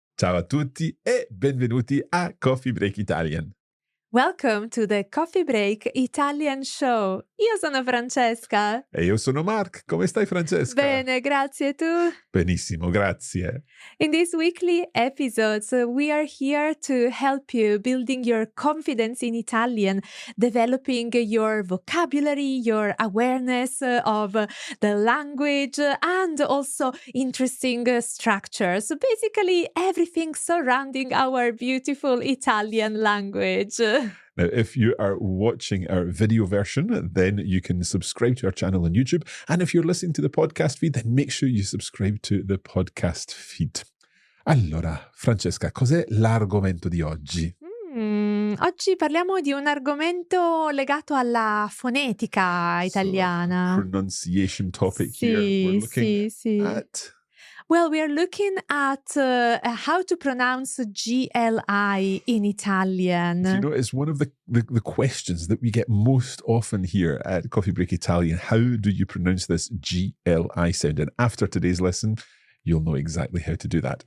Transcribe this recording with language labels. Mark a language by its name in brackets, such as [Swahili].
[Italian] Ciao a tutti e benvenuti a Coffee Break Italian. [English] Welcome to the Coffee Break Italian Show. [Italian] Io sono Francesca. E io sono Mark. Come stai, Francesca? Bene, grazie. Tu? Benissimo, grazie. [English] In these weekly episodes, we are here to help you building your confidence in Italian, developing your vocabulary, your awareness of the language, and also interesting structures. Basically, everything surrounding our beautiful Italian language. Now, if you are watching our video version, then you can subscribe to our channel on YouTube. And if you're listening to the podcast feed, then make sure you subscribe to the podcast feed. [Italian] Allora, Francesca, cos'è l'argomento di oggi? Oggi parliamo di un argomento legato alla fonetica italiana. [English] So, pronunciation topic here. We're looking at... Well, we are looking at how to pronounce GLI in Italian. You know, it's one of the questions that we get most often here at Coffee Break Italian. How do you pronounce this GLI sound? And after today's lesson, you'll know exactly how to do that.